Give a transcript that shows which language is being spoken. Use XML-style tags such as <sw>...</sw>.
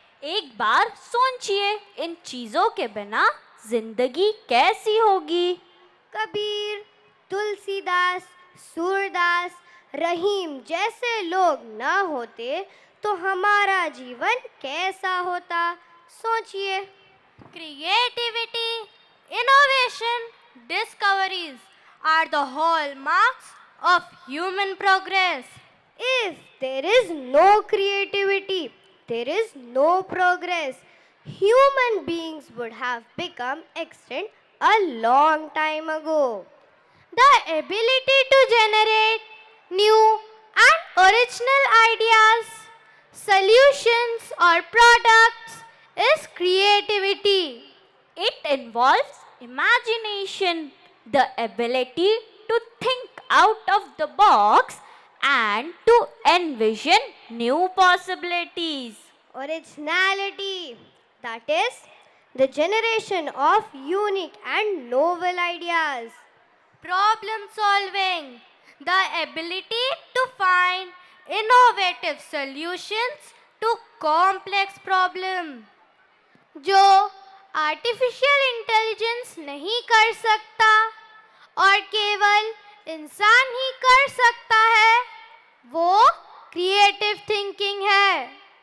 <hi>एक बार सोचिए, इन चीजों के बिना जिंदगी कैसी होगी? कबीर, तुलसीदास, सूरदास, रहीम जैसे लोग न होते तो हमारा जीवन कैसा होता? सोचिए।</hi> <en>Creativity, innovation, discoveries are the hallmarks of human progress. If there is no creativity, there is no progress. Human beings would have become extinct a long time ago. The ability to generate new and original ideas, solutions, or products is creativity. It involves imagination, the ability to think out of the box and to envision new possibilities. Originality, that is, the generation of unique and novel ideas. Problem solving, the ability to find innovative solutions to complex problems.</en> <hi>जो artificial intelligence नहीं कर सकता और केवल इंसान ही कर सकता है, वो क्रिएटिव थिंकिंग है.</hi>